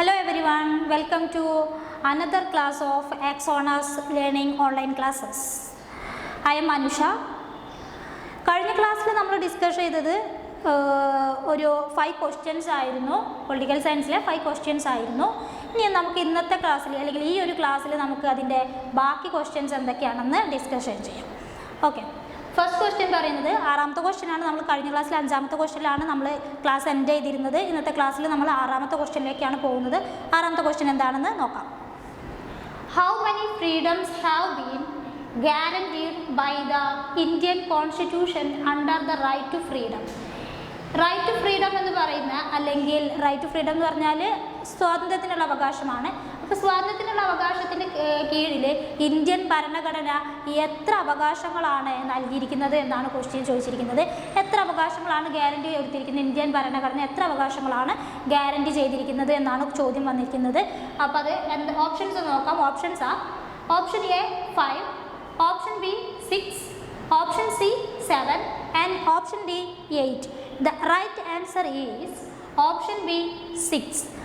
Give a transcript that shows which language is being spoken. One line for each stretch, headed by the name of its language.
English: everyone, welcome to another class of Axona's Learning Online Classes. I am Anusha.
Malayalam: കഴിഞ്ഞ ക്ലാസ്സിൽ നമ്മൾ discuss ചെയ്തത് ഒരു 5 ക്വസ്റ്റ്യൻസ് ആയിരുന്നു, പൊളിറ്റിക്കൽ സയൻസിലെ 5 ക്വസ്റ്റ്യൻസ് ആയിരുന്നു. ഇനി നമുക്ക് ഇന്നത്തെ ക്ലാസ്സിൽ അല്ലെങ്കിൽ ഈ ഒരു ക്ലാസ്സിൽ നമുക്ക് അതിൻ്റെ ബാക്കി ക്വസ്റ്റ്യൻസ് എന്തൊക്കെയാണെന്ന് ഡിസ്കഷൻ ചെയ്യാം. ഓക്കെ, ഫസ്റ്റ് ക്വസ്റ്റ്യൻ പറയുന്നത് 6ാമത്തെ ക്വസ്റ്റ്യനാണ്. നമ്മൾ കഴിഞ്ഞ ക്ലാസ്സിൽ 5ാമത്തെ ക്വസ്റ്റ്യനിലാണ് നമ്മൾ ക്ലാസ് എൻഡ് ചെയ്തിരുന്നത്. ഇന്നത്തെ ക്ലാസ്സിൽ നമ്മൾ 6ാമത്തെ ക്വസ്റ്റ്യനിലേക്കാണ് പോകുന്നത്. 6ാമത്തെ ക്വസ്റ്റ്യൻ എന്താണെന്ന് നോക്കാം.
English: How many freedoms have been guaranteed by the Indian Constitution under the right to freedom?
Malayalam: Right to freedom എന്ന് പറയുന്ന, അല്ലെങ്കിൽ റൈറ്റ് ടു ഫ്രീഡം എന്ന് പറഞ്ഞാൽ സ്വാതന്ത്ര്യത്തിനുള്ള അവകാശമാണ്. അപ്പോൾ സ്വാതന്ത്ര്യത്തിനുള്ള അവകാശത്തിന് കീഴിൽ ഇന്ത്യൻ ഭരണഘടന എത്ര അവകാശങ്ങളാണ് നൽകിയിരിക്കുന്നത് എന്നാണ് ക്വസ്റ്റ്യൻ ചോദിച്ചിരിക്കുന്നത്. എത്ര അവകാശങ്ങളാണ് ഗ്യാരണ്ടി കൊടുത്തിരിക്കുന്നത്? ഇന്ത്യൻ ഭരണഘടന എത്ര അവകാശങ്ങളാണ് ഗ്യാരണ്ടി ചെയ്തിരിക്കുന്നത് എന്നാണ് ചോദ്യം വന്നിരിക്കുന്നത്. അപ്പോൾ അത് ഓപ്ഷൻസ് നോക്കാം. ഓപ്ഷൻസ് ആ option A 5, option B 6, option C 7
English: and option D 8. The right answer is option B 6.